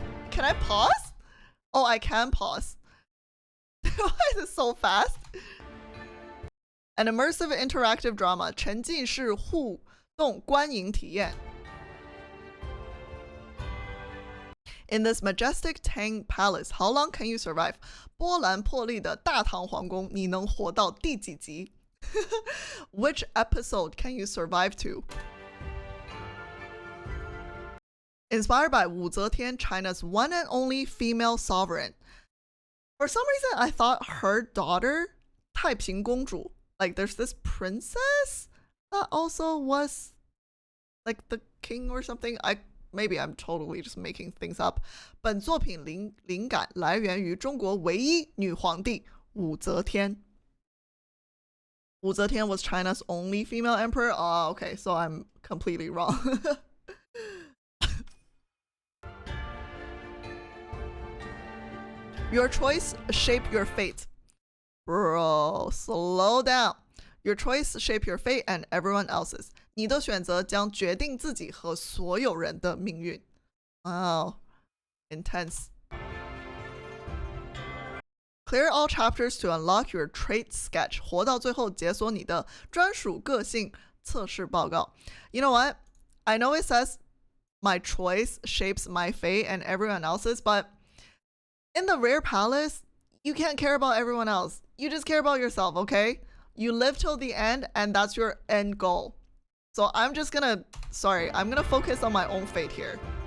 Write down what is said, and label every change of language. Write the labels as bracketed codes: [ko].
[en] Can I pause? Oh, I can pause. Why is it so fast? An immersive interactive drama. 沉浸式互动观影体验. In this majestic Tang Palace, how long can you survive? [zh] 波澜破壁的大唐皇宫，你能活到第几集？ [en] Which episode can you survive to? Inspired by 武则天, China's one and only female sovereign. For some reason, I thought her daughter, 太平公主, like there's this princess that also was like the king or something. Maybe I'm totally just making things up. [zh] 本作品灵感来源于中国唯一女皇帝武则天。 [en] 武则天 was China's only female emperor. Oh, okay, so I'm completely wrong. Your choice shape your fate. Bro, slow down. Your choice shape your fate and everyone else's. [zh] 你的选择将决定自己和所有人的命运。 [en] Wow, intense. Clear all chapters to unlock your trait sketch. [zh] 活到最后解锁你的专属个性测试报告。 [en] You know what? I know it says my choice shapes my fate and everyone else's, but in the rare palace, you can't care about everyone else. You just care about yourself, okay? You live till the end, and that's your end goal. So I'm gonna focus on my own fate here.